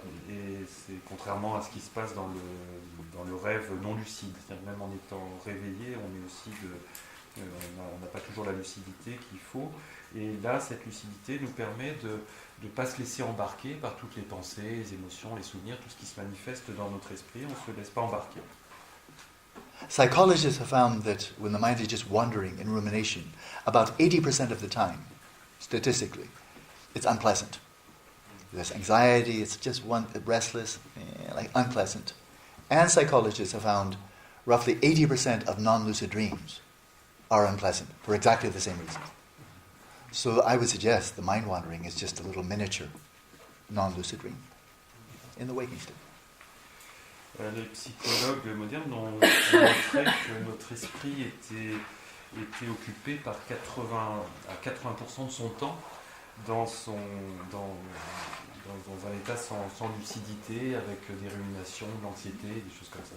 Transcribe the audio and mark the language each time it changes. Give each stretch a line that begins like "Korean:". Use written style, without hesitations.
French: Et c'est contrairement à ce qui se passe dans le rêve non lucide. C'est-à-dire même en étant réveillé, on n'a pas toujours la lucidité qu'il faut. Et là, cette lucidité nous permet de ne pas se laisser embarquer par toutes les pensées, les émotions, les souvenirs, tout ce qui se manifeste dans notre esprit. On ne se laisse pas embarquer.
English: Psychologists have found that when the mind is just wandering in rumination, about 80% of the time, statistically, it's unpleasant. There's anxiety, it's just restless, like unpleasant. And psychologists have found roughly 80% of non-lucid dreams are unpleasant for exactly the same reason. So I would suggest the mind wandering is just a little miniature non-lucid dream in the waking state.
French: Les psychologues modernes ont montré que notre esprit était occupé par 80% de son temps dans un état sans lucidité, avec des ruminations, de l'anxiété, des choses comme ça.